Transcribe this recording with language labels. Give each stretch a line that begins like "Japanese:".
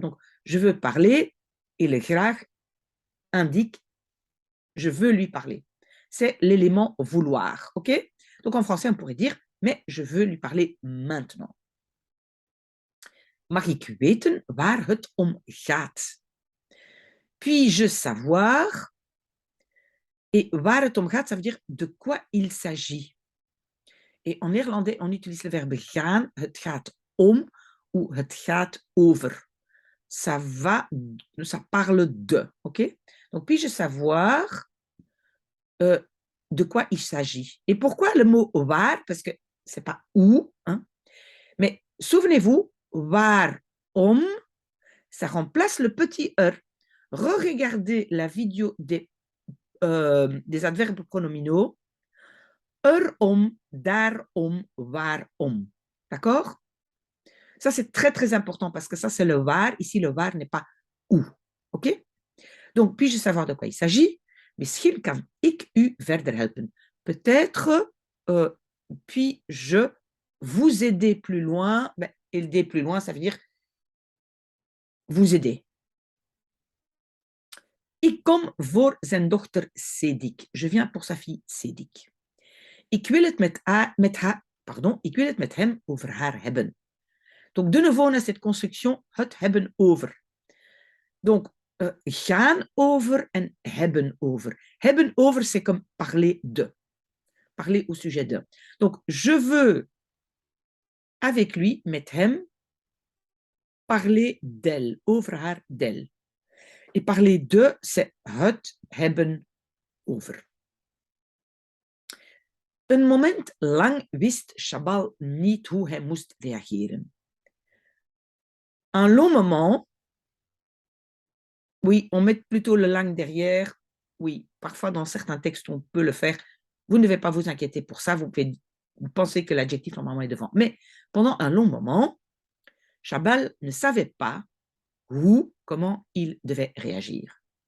French: Donc, je veux parler, et le graag indique je veux lui parler. C'est l'élément vouloir, ok? Donc en français, on pourrait dire, mais je veux lui parler maintenant.
Dutch: Mag ik weten waar het om gaat?
French: Puis-je savoir? Et waar het om gaat, ça veut dire de quoi il s'agit. Et en néerlandais, on utilise le verbe gaan,
Dutch: het gaat om,
French: ou
Dutch: het gaat over.
French: Ça parle de, ok? Donc, puis-je savoir de quoi il s'agit. Et pourquoi le mot waar? Parce que c'est pas où, hein? Mais souvenez-vous, waarom, ça remplace le petit Re-regardez la vidéo des adverbes pronominaux. Erom, daarom, waarom. D'accord? Ça, c'est très, très important parce que ça, c'est le waar. Ici, le waar n'est pas où. OK? Donc, puis-je savoir de quoi il s'agit?
Dutch: Misschien kan ik u verder helpen.
French: Peut-être puis-je vous aider plus loin. Ben, aider plus loin, ça veut dire vous aider.
Dutch: Ik kom voor zijn dochter Sedik.
French: Je viens pour sa fille Sedik.
Dutch: Ik wil het met hem over haar hebben.
French: Donc, de nouveau, on a cette construction,
Dutch: het hebben over.
French: Donc,
Dutch: gaan over
French: en
Dutch: hebben over. Hebben over,
French: c'est comme parler de. Parler au sujet de. Donc, je veux avec lui,
Dutch: met hem,
French: parler d'elle,
Dutch: over haar,
French: d'elle. Et parler de, c'est
Dutch: het hebben over. Een moment lang wist Chabal niet hoe hij moest reageren.
French: Un long moment, oui, on met plutôt le lang derrière. Oui, parfois dans certains textes, on peut le faire. Vous ne devez pas vous inquiéter pour ça. Vous pensez que l'adjectif normalement est devant. Mais pendant un long moment, Chabal ne savait pas comment il devait réagir.